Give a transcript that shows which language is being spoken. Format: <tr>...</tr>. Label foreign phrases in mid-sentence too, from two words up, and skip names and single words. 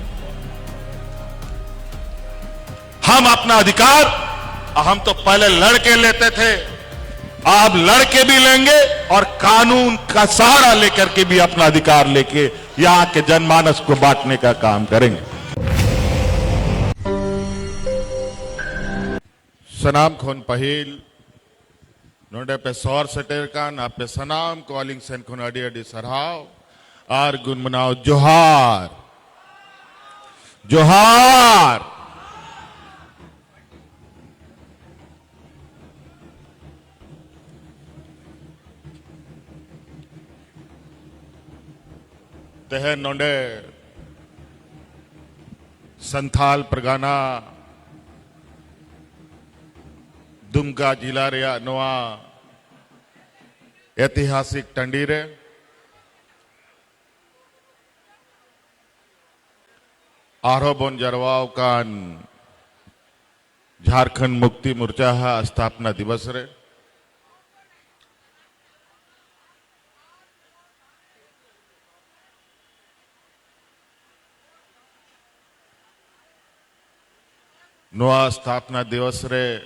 <hi>हम अपना अधिकार हम तो पहले लड़के लेते थे आप लड़के भी लेंगे और कानून का सहारा लेकर के भी अपना अधिकार लेके यहां के जनमानस को बांटने का काम करेंगे</hi> <sat>सनाम खोन पहिल नोडे पे सौर सटेर का ना पे सनाम कॉलिंग सेन खोन अडी अडी सरहाव आर गुनमनाव जोहार जोहार तह नोडे संथाल परगाना दुमका जिला रे नोआ ऐतिहासिक टंडी रे आरो बोन जरवाव कान झारखंड मुक्ति मोर्चा</sat> <hi>स्थापना दिवस</hi> <sat>रे नोआ</sat> <hi>स्थापना दिवस</hi> <sat>रे</sat>